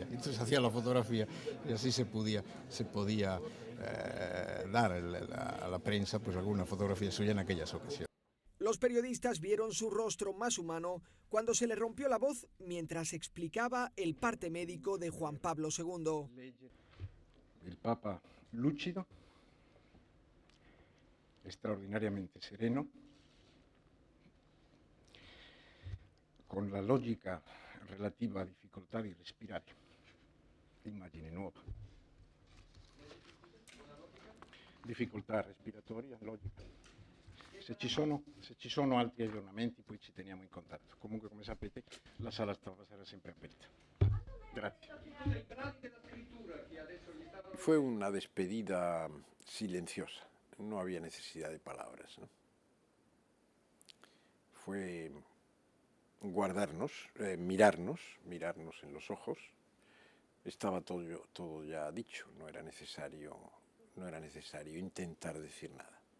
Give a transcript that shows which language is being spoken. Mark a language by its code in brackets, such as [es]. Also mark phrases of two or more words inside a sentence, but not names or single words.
[es] Entonces hacía la fotografía y así se podía dar a la prensa pues alguna fotografía suya en aquellas ocasiones. Los periodistas vieron su rostro más humano cuando se le rompió la voz mientras explicaba el parte médico de Juan Pablo II. El Papa lúcido, extraordinariamente sereno, [it] con la logica relativa a difficoltà di respirare, immagine nuova. Difficoltà respiratoria, logica. Se ci sono altri aggiornamenti poi ci teniamo in contatto. Comunque, come sapete, la sala stampa sarà sempre aperta. Grazie. [es] Fue una despedida silenciosa, no había necesidad de palabras, ¿no? Fue guardarnos, mirarnos en los ojos. Estaba todo ya dicho, no era necesario intentar decir nada.